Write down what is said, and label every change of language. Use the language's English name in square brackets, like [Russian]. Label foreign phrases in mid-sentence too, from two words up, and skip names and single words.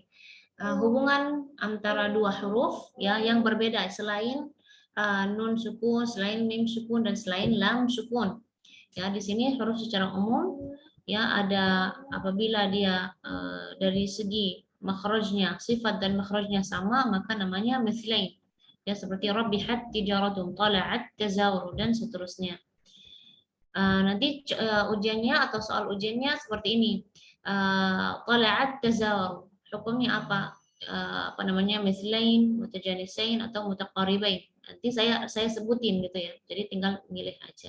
[Indonesian] Hubungan antara dua huruf ya yang berbeda selain nun sukun, selain mim sukun dan selain lam sukun. Ya, di sini huruf secara umum ya ada apabila dia dari segi makhrajnya, sifat dan makhrajnya sama maka namanya mithlain. Ya, seperti [Arabic] ربحت تجارة, طلعت تزاور [Indonesian] dan seterusnya. Nanti ujiannya atau soal ujiannya seperti ini. [Arabic] طلعت تزاور. [Indonesian] Hukumnya apa? Apa namanya? Mithlain, mutajanisain atau mutaqaribain. Nanti saya sebutin gitu ya. Jadi tinggal milih aja.